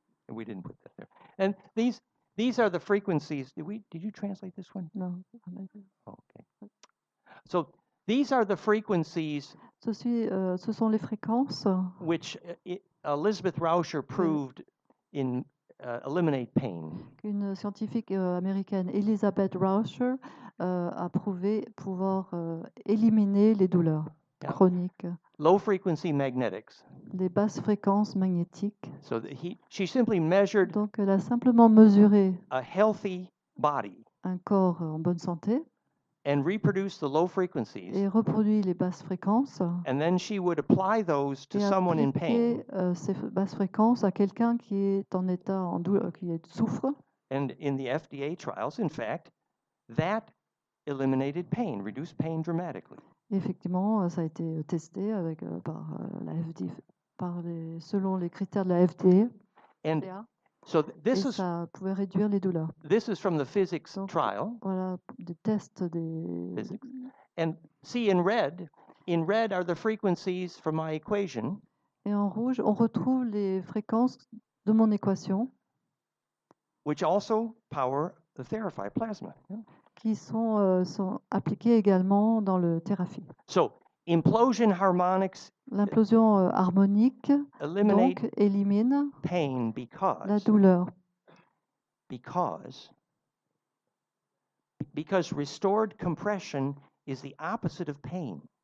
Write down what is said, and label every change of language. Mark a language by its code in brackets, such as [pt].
[en] We didn't put that there. And these are the frequencies. Did you translate this one? No. Oh, okay. So these are the frequencies. [fr] Ce sont les fréquences. [en] Which Elizabeth Rauscher proved in eliminate pain. [fr] Une scientifique américaine, Elizabeth Rauscher, a prouvé pouvoir éliminer les douleurs chroniques. [en] Low frequency magnetics. [fr] Les basses fréquences magnétiques. [en] So she simply measured. [fr] Donc elle a simplement mesuré [en] a healthy body. [fr] Un corps en bonne santé. [en] And reproduce the low frequencies. [fr] Et reproduit les basses fréquences. [en] And then she would apply those to someone in pain. [fr] Ces basses fréquences à quelqu'un qui est en état qui souffre. [en] And in the FDA trials, in fact, that eliminated pain, reduced pain dramatically. [fr] Effectivement, ça a été testé par la FDA, selon les critères de la FDA. [en] And so [fr] ça pouvait réduire les douleurs. [en] This is from the physics [fr] Donc, [en] trial. [fr] Voilà des tests des [en] physics. And see in red are the frequencies from my equation. [fr] Et en rouge, on retrouve les fréquences de mon équation. [en] Which also power the Therapy plasma. [fr] Qui sont appliquées également dans le thérapie. [en] So, implosion harmonics. [fr] L'implosion harmonique donc élimine [en] pain [fr] la douleur. [en] Because restored compression is the opposite of pain.